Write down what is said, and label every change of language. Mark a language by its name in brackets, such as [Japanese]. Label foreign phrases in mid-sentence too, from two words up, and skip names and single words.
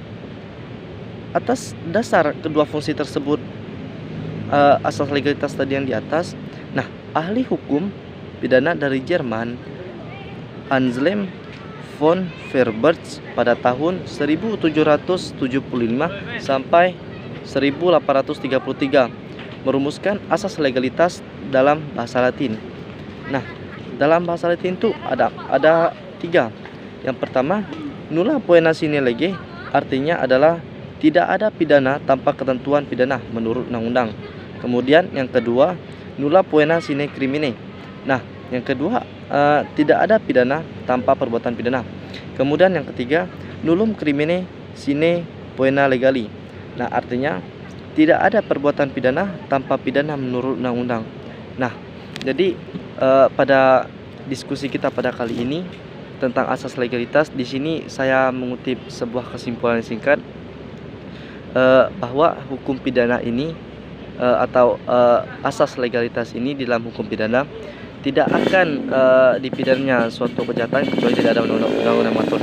[Indonesian] Nah, kemudian atas dasar kedua fungsi tersebut, asas legalitas tadi yang di atas, nah, ahli hukum pidana dari Jerman, Anselm von Freiberg, pada tahun 1775 sampai 1833 merumuskan asas legalitas dalam bahasa Latin. Nah, dalam bahasa Latin itu ada 3. Yang pertama, [Latin] nulla poena sine lege, [Indonesian] artinya adalah tidak ada pidana tanpa ketentuan pidana menurut undang-undang. Kemudian yang kedua, [Latin] nulla poena sine crimine. [Indonesian] Nah, yang kedua, tidak ada pidana tanpa perbuatan pidana. Kemudian yang ketiga, [Latin] nullum crimine sine poena legali. [Indonesian] Nah, artinya tidak ada perbuatan pidana tanpa pidana menurut undang-undang. Nah, jadi pada diskusi kita pada kali ini tentang asas legalitas, di sini saya mengutip sebuah kesimpulan singkat, bahwa hukum pidana ini atau asas legalitas ini di dalam hukum pidana tidak akan dipidananya suatu kejahatan kecuali tidak ada undang-undang mengaturnya.